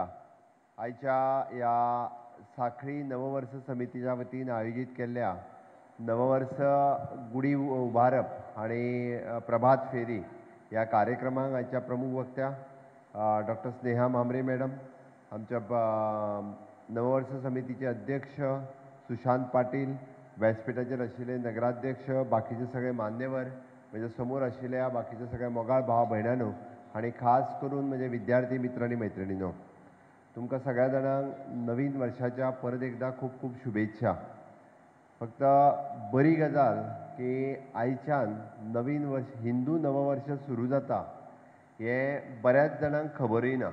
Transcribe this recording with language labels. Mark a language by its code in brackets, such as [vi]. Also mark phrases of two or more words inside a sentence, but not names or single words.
[kok] आजच्या या साखळी नववर्ष समितीच्या वतीने आयोजित केलेल्या नववर्ष गुढी उभारप आणि प्रभात फेरी या कार्यक्रमाक आजच्या प्रमुख वक्त्या डॉक्टर स्नेहा मामरे मॅडम, आमच्या नववर्ष समितीचे अध्यक्ष सुशांत पाटील, व्यासपीठाचेर आशिल्ले नगराध्यक्ष, बाकीचे सगळे मान्यवर, म्हणजे समोर आशिल्ल्या बाकीचे सगळे मोगाळ भाव भयणांनो आणि खास करून म्हणजे विद्यार्थी मित्रांनी मैत्रिणींनो, तुमकां सगळ्या जाणांक नवीन वर्षाच्या परत एकदा खूप खूप शुभेच्छा। फक्त बरी गजाल की आयच्यान नवीन वर्ष हिंदू नववर्ष सुरू जाता हे बऱ्याच जाणांक खबरूय ना।